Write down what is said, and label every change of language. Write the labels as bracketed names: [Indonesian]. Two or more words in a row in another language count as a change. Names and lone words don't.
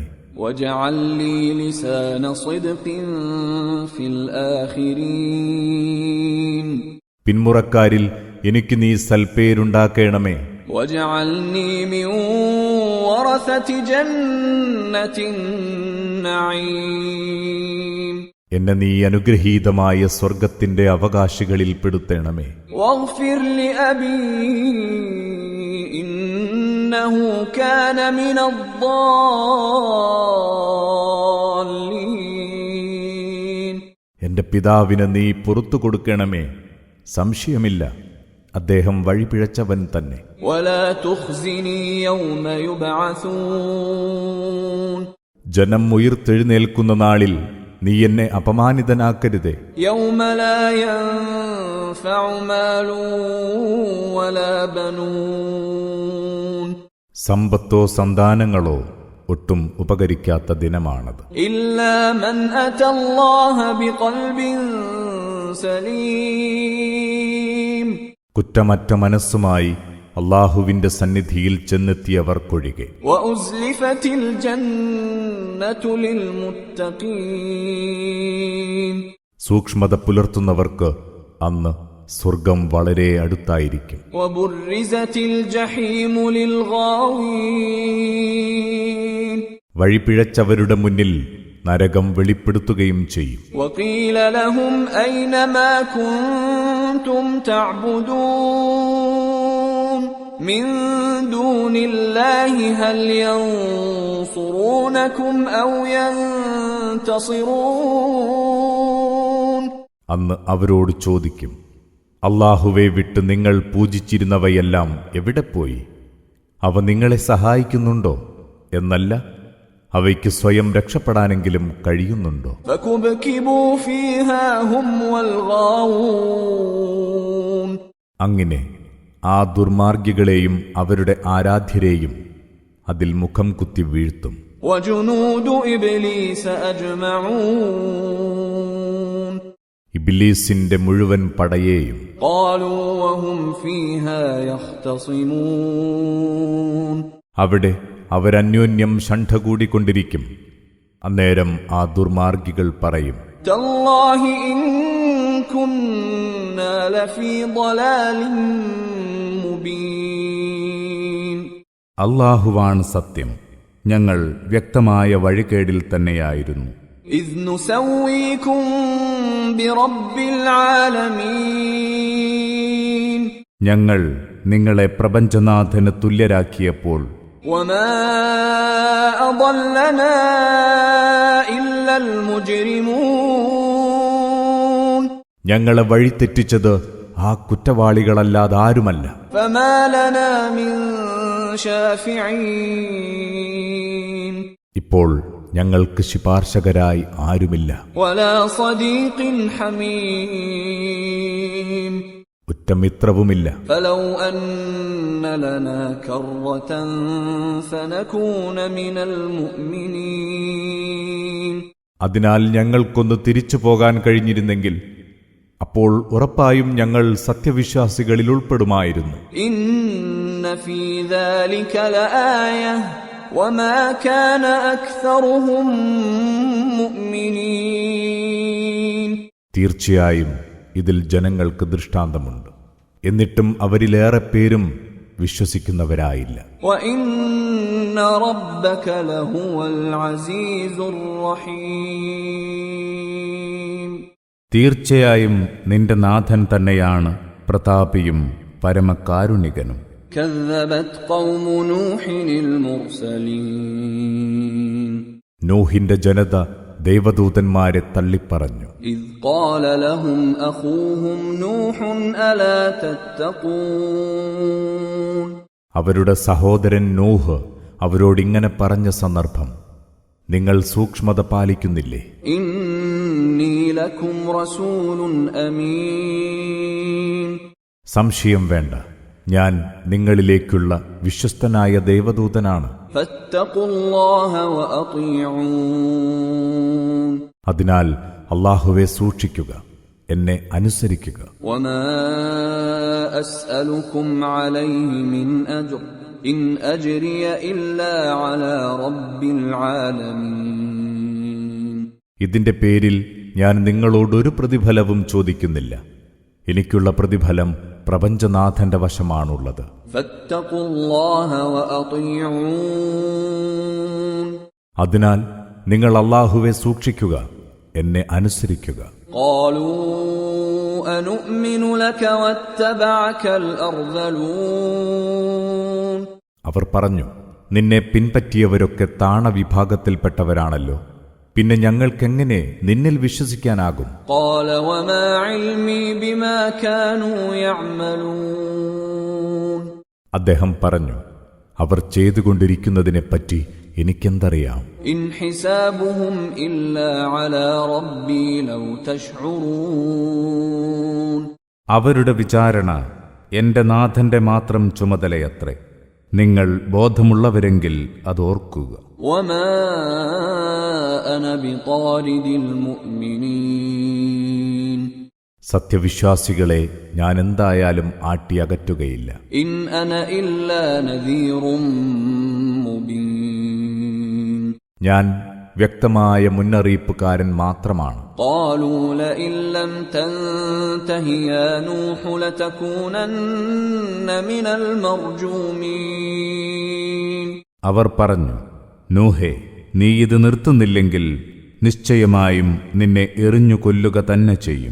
[Arabic] واجعل لي لسان صدق في الآخرين [Malayalam] പിന്മുറക്കാരിൽ എനിക്ക് നീ സൽപ്പേരുണ്ടാക്കേണമേ. [Arabic] واجعلني من ورثة جنة النعيم [Malayalam] എന്നെ നീ അനുഗ്രഹീതമായ സ്വർഗത്തിന്റെ അവകാശികളിൽ പെടുത്തേണമേ. [Arabic] واغفر لأبي إنه كان من الضالين [Malayalam] എന്റെ പിതാവിന് നീ പുറത്തു കൊടുക്കണമേ, സംശയമില്ല അദ്ദേഹം വഴിപിഴച്ചവൻ തന്നെ. [Arabic] ولا تخزني يوم يبعثون [Malayalam] ജനം ഉയിർത്തെഴുന്നേൽക്കുന്ന നാളിൽ നീ എന്നെ അപമാനിതനാക്കരുതേ. [Arabic] يوم لا ينفع مال ولا بنون [Malayalam] സമ്പത്തോ സന്താനങ്ങളോ ഒട്ടും ഉപകരിക്കാത്ത ദിനമാണത്. [Arabic] إلا من أتى الله بقلب سليم [Malayalam] കുറ്റമറ്റ മനസ്സുമായി അള്ളാഹുവിന്റെ സന്നിധിയിൽ ചെന്നെത്തിയവർക്കൊഴികെ. [Arabic] وأزلفت الجنة للمتقين [Malayalam] സൂക്ഷ്മത പുലർത്തുന്നവർക്ക് അന്ന് സ്വർഗം വളരെ അടുത്തായിരിക്കും. [Arabic] وبرزت الجحيم للغاوين [Malayalam] വഴിപിഴച്ചവരുടെ മുന്നിൽ നരകം വെളിപ്പെടുത്തുകയും ചെയ്യും. [Arabic] وقيل لهم أين ما كنتم تعبدون من دون الله هل ينصرونكم أو ينتصرون [Malayalam] അന്ന് അവരോട് ചോദിക്കും, അള്ളാഹുവെ വിട്ട് നിങ്ങൾ പൂജിച്ചിരുന്നവയെല്ലാം എവിടെ പോയി? അവ നിങ്ങളെ സഹായിക്കുന്നുണ്ടോ? എന്നല്ല, അവയ്ക്ക് സ്വയം രക്ഷപ്പെടാനെങ്കിലും കഴിയുന്നുണ്ടോ? [Arabic] فكبكبوا فيها هم والغاوون [Malayalam] അങ്ങനെ ആ ദുർമാർഗികളെയും അവരുടെ ആരാധ്യരെയും അതിൽ മുഖം കുത്തി വീഴ്ത്തും. [Arabic] وجنود إبليس أجمعون [Malayalam] ഇബ്ലീസിന്റെ മുഴുവൻ പടയേയും. [Arabic] قالوا وهم فيها يختصمون [Malayalam] അവിടെ അവരന്യോന്യം ഷണ്ഠ കൂടിക്കൊണ്ടിരിക്കും. അന്നേരം ആ ദുർമാർഗികൾ പറയും, [Arabic] تالله إن كنا لفي ضلال مبين [Malayalam] അല്ലാഹുവാണ് സത്യം, ഞങ്ങൾ വ്യക്തമായ വഴികേടിൽ തന്നെയായിരുന്നു. [Arabic] إذ نسويكم برب العالمين [Malayalam] ഞങ്ങൾ നിങ്ങളെ പ്രപഞ്ചനാഥന് തുല്യരാക്കിയപ്പോൾ [Arabic] وما أضلنا إلا المجرمون [Malayalam] ഞങ്ങളെ വഴിതെറ്റിച്ചത് ആ കുറ്റവാളികളല്ലാതാരുമല്ല. [Arabic] فما لنا من شافعين [Malayalam] ഇപ്പോൾ ഞങ്ങൾക്ക് ശുപാർശകരായി ആരുമില്ല. [Arabic] ولا صديق حميم [Malayalam] ഉറ്റമിത്രവുമില്ല. [Arabic] فلو أن لنا كرة فنكون من المؤمنين [Malayalam] അതിനാൽ ഞങ്ങൾക്കൊന്ന് തിരിച്ചു പോകാൻ കഴിഞ്ഞിരുന്നെങ്കിൽ അപ്പോൾ ഉറപ്പായും ഞങ്ങൾ സത്യവിശ്വാസികളിൽ ഉൾപ്പെടുമായിരുന്നു. [Arabic] إن في ذلك لآية وما كان أكثرهم مؤمنين [Malayalam] തീർച്ചയായും ഇതിൽ ജനങ്ങൾക്ക് ദൃഷ്ടാന്തമുണ്ട്, എന്നിട്ടും അവരിലേറെ പേരും വിശ്വസിക്കുന്നവരായില്ല. [Arabic] وإن ربك لهو العزيز الرحيم [Malayalam] തീർച്ചയായും നിന്റെ നാഥൻ തന്നെയാണ് പ്രതാപിയും പരമകാരുണികനും. [Arabic] كذبت قوم نوح المرسلين [Malayalam] നൂഹിന്റെ ജനത ദൈവദൂതന്മാരെ തള്ളിപ്പറഞ്ഞു. [Arabic] إذ قال لهم أخوهم نوح ألا تتقون [Malayalam] അവരുടെ സഹോദരൻ നൂഹ് അവരോടിങ്ങനെ പറഞ്ഞ സന്ദർഭം, നിങ്ങൾ സൂക്ഷ്മത പാലിക്കുന്നില്ലേ? [Arabic] إني لكم رسول أمين [Malayalam] സംശയം വേണ്ട, ഞാൻ നിങ്ങളിലേക്കുള്ള വിശ്വസ്തനായ ദൈവദൂതനാണ്. [Arabic] فاتقوا الله وأطيعون [Malayalam] അതിനാൽ അള്ളാഹുവെ സൂക്ഷിക്കുക, എന്നെ അനുസരിക്കുക. [Arabic] وما أسألكم عليه من أجر إن أجري إلا على رب العالمين. [Malayalam] ഇതിന്റെ പേരിൽ ഞാൻ നിങ്ങളോടൊരു പ്രതിഫലവും ചോദിക്കുന്നില്ല. എനിക്കുള്ള പ്രതിഫലം പ്രപഞ്ചനാഥന്റെ വശമാണുള്ളത്. [Arabic] فاتقوا الله وأطيعون. [Malayalam] അതിനാൽ നിങ്ങൾ അല്ലാഹുവെ സൂക്ഷിക്കുക, എന്നെ അനുസരിക്കുക. [Arabic] قالوا أنؤمن لك واتبعك الأرذلون. [Malayalam] അവർ പറഞ്ഞു, നിന്നെ പിൻപറ്റിയവരൊക്കെ താണവിഭാഗത്തിൽപ്പെട്ടവരാണല്ലോ, പിന്നെ ഞങ്ങൾക്കെങ്ങനെ നിന്നിൽ വിശ്വസിക്കാനാകും? [Arabic] قال وما علمي بما كانوا يعملون. [Malayalam] അദ്ദേഹം പറഞ്ഞു, അവർ ചെയ്തുകൊണ്ടിരിക്കുന്നതിനെപ്പറ്റി എനിക്കെന്തറിയാം? [Arabic] إن حسابهم إلا على ربي لو تشعرون. [Malayalam] അവരുടെ വിചാരണ എന്റെ നാഥന്റെ മാത്രം ചുമതലയത്രേ. നിങ്ങൾ ബോധമുള്ളവരെങ്കിൽ അതോർക്കുക. [Arabic] وما أنا بطارد المؤمنين. [Malayalam] സത്യവിശ്വാസികളെ ഞാൻ എന്തായാലും ആട്ടിയകറ്റുകയില്ല. [Arabic] إن أنا إلا نذير مبين. [Malayalam] ഞാൻ വ്യക്തമായ മുന്നറിയിപ്പുകാരൻ മാത്രമാണ്. [Arabic] قالوا لئن لم تنته يا نوح لتكونن من المرجومين. [Malayalam] അവർ പറഞ്ഞു, നൂഹേ, നീ ഇത് നിർത്തുന്നില്ലെങ്കിൽ നിശ്ചയമായും നിന്നെ എറിഞ്ഞു കൊല്ലുക തന്നെ ചെയ്യും.